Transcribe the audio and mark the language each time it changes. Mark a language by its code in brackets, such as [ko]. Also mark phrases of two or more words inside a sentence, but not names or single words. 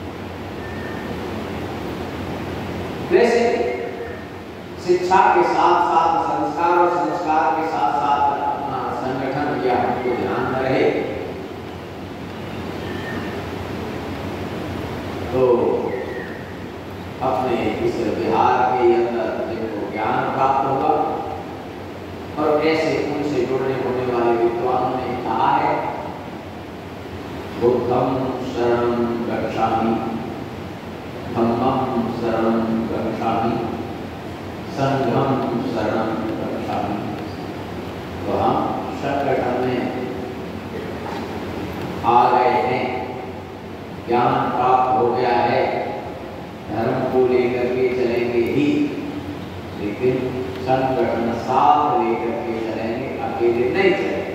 [hi] वैसे शिक्षा के साथ साथ संस्कार और संस्कार के साथ साथ अपना संगठन भी हमको ध्यान में रहे। तो अपने इस बिहार के अंदर जिनको ज्ञान प्राप्त होगा और ऐसे उनसे जुड़ने होने वाले विद्वानों ने कहा है, [pi] बुद्धं शरणं गच्छामि, धम्मं शरणं गच्छामि, संघं शरणं गच्छामि। [hi] तो हम संगठन में आ गए हैं, ज्ञान प्राप्त हो गया है, धर्म को लेकर के चलेंगे ही, लेकिन संगठन साथ लेकर के चलेंगे, अकेले नहीं चलेंगे।